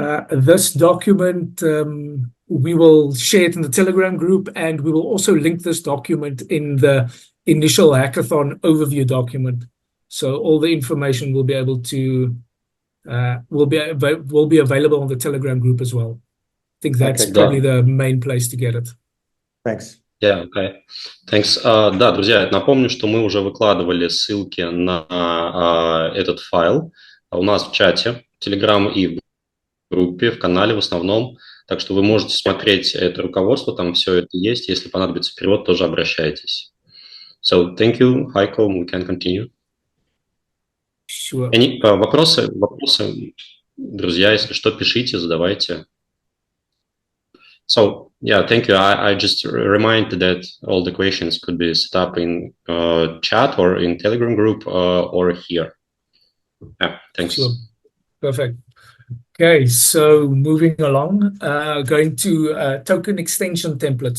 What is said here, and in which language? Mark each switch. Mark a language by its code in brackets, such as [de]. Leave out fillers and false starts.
[en] This document, we will share it in the Telegram group, and we will also link this document in the initial hackathon overview document. So all the information will be able to will be available on the Telegram group as well. I think that's probably the main place to get it. Thanks. Yeah, okay. Thanks. [ru] Да, друзья, напомню, что мы уже выкладывали ссылки на этот файл у нас в чате, в Telegram и в группе, в канале в основном. Так что вы можете смотреть это руководство, там все это есть. Если понадобится перевод, тоже обращайтесь. [en] So, thank you, Heiko. We can continue. Sure. [ru] Вопросы, друзья, если что, пишите, задавайте. [en] So, yeah, thank you. I just remind that all the questions could be set up in chat or in Telegram group or here. Yeah, thanks. Sure. Perfect. Okay, so moving along, going to token extension templates.